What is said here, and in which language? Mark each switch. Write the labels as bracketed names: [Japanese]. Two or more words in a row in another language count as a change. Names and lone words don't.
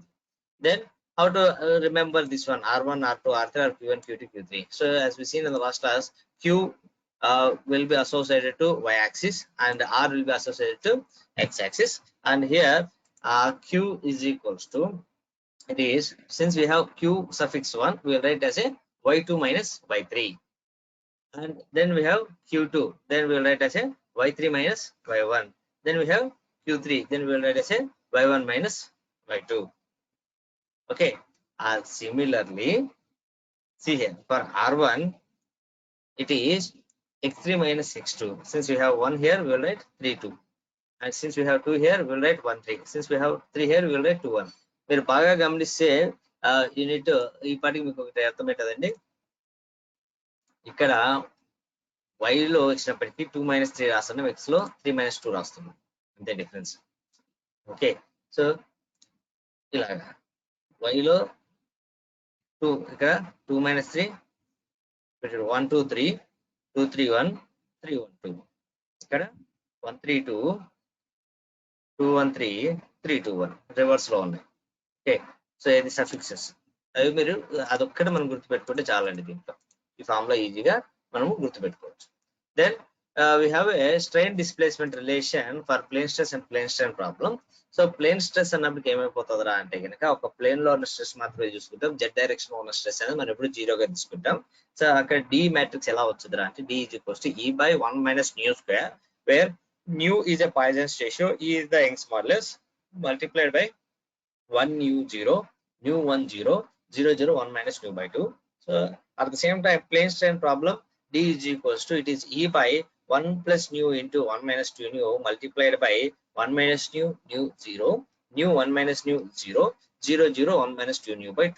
[English] Then how to remember this one, r1, r2, r3, or q1, q2, q3. So as we seen in the last class, q will be associated to y-axis and r will be associated to x-axis. And here q is equals to, it is, since we have q suffix 1, we will write as a y2 minus y3, and then we have q2, then we will write as a y3 minus y1, then we have Q3, then we will write as a y1 minus y2. Okay, similarly, see here for R1 it is x3 minus x2. Since we have 1 here, we will write 3 2, and since we have 2 here, we will write 1 3. Since we have 3 here, we will write 2 1. [Telugu] మీరు బాగా గమనిస్తే యూనిట్ ఈ పాటికి మీకు ఒకటి అర్థమవుతుందండి. ఇక్కడ y లో వచ్చినప్పటికీ 2 minus 3 రాస్తున్నాం, x లో 3 minus 2 రాస్తున్నాం, అంతే డిఫరెన్స్. [English] okay, so [Telugu] ఇలాగా y లో 2, ఇక్కడ 2 minus 3, 1 2 3, 2 3 1, 3 1 2, ఇక్కడ 1 3 2, 2 1 3, 3 2 1 రివర్స్ లో ఉన్నాయి. [English] okay, so [Telugu] ఇది సఫిక్సెస్, అవి మీరు అదొక్కటి మనం గుర్తుపెట్టుకుంటే చాలండి. దీంట్లో ఈ ఫామ్ లో ఈజీగా మనము గుర్తుపెట్టుకోవచ్చు. [English] Then we have a strain displacement relation for plane stress and plane strain problem. so plane stress [Telugu] అన్నప్పుడు ఏమైపోతుందిరా అంటే కనుక ఒక ప్లేన్ లో ఉన్న స్ట్రెస్ మాత్రమే చూసుకుంటాం, [English] Z direction [Telugu] లో ఉన్న స్ట్రెస్ అనేది మనం ఎప్పుడు జీరోగా తీసుకుంటాం. [English] సో అక్కడ D matrix [Telugu] ఎలా వచ్చిందిరా అంటే [English] D is equals to E by 1 minus nu square, where nu is a Poisson's ratio, E is the Young's modulus, multiplied by 1 nu 0, nu 1 0, 0 0 1 minus nu by 2. So at the same time plane strain problem d is equals to, it is e by 1 plus nu into 1 minus 2 nu multiplied by 1 minus nu 0, nu 1 minus nu 0, 0 0 1 minus 2 nu by 2.